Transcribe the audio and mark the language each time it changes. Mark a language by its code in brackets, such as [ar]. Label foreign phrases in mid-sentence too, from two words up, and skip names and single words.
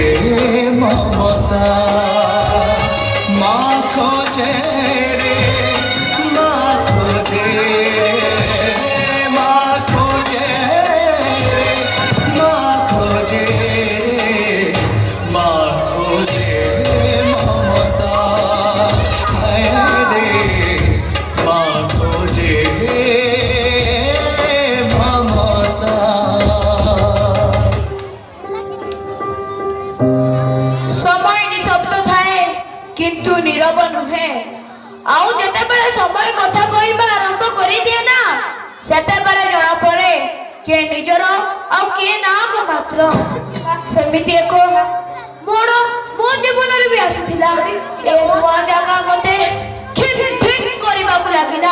[bn] মমতা মা খোঁজে রে মা খোঁজে রে মা খোঁজে রে মা খোঁজে রে মা খোঁজে মমতা হায় রে মা খোঁজে মমতা। [or] ସମୟ ନିଃଶବ୍ଦ ଥାକେ କିନ୍ତୁ ନୀରବ ନୁହେ। ଆଉ ଯେତେବେଳେ ସମୟ କଥା କହିବା ଆରମ୍ଭ କରିଦିଏ ନା, ସେତେବେଳେ ଜଣା ପଡ଼େ କିଏ ନିଜର ଆଉ କିଏ ନାକ ମାତ୍ର। ସେମିତି ଏକ ମୋଡ଼ ମୋ ଜୀବନରେ ବି ଆସିଥିଲା। ଏ ନୂଆ ଜାଗା ମତେ ଠିକ୍ ଠିକ୍ କରିବାକୁ ଲାଗିଲା।